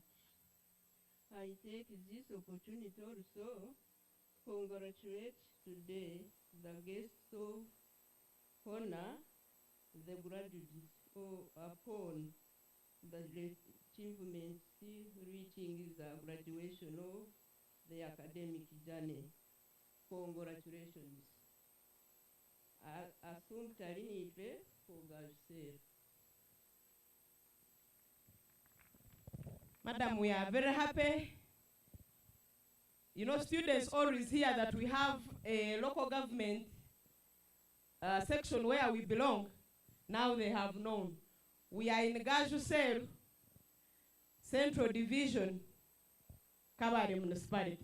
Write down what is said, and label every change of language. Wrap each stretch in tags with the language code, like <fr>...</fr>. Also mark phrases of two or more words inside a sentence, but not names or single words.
<en>I take this opportunity also to congratulate today the guests of honor, the graduates upon the achievements reaching the graduation of the academic journey. Congratulations.</en> <cgg>Assumpta linitwe kugashira.</cgg> <en>Madam, we are very happy. You know, students always hear that we have a local government section where we belong. Now they have known. We are in Gaju Cell, Central Division, Kabale Municipality.</en>